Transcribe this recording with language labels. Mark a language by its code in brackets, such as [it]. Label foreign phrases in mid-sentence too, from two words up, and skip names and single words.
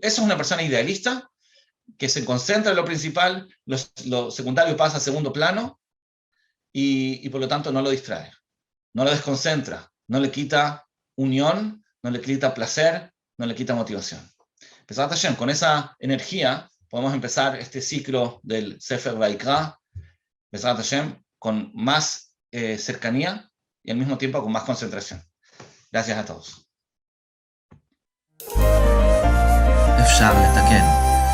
[es] Eso es una persona idealista que se concentra en lo principal, lo secundario pasa a segundo plano, y por lo tanto no lo distrae, no lo desconcentra, no le quita unión, no le quita placer, no le quita motivación. [he] בעזרת השם, [es] con esa energía podemos empezar este ciclo del [he] ספר ויקרא, בעזרת השם, [es] con más cercanía y al mismo tiempo con más concentración. Gracias a todos. [he] אפשר לתקן.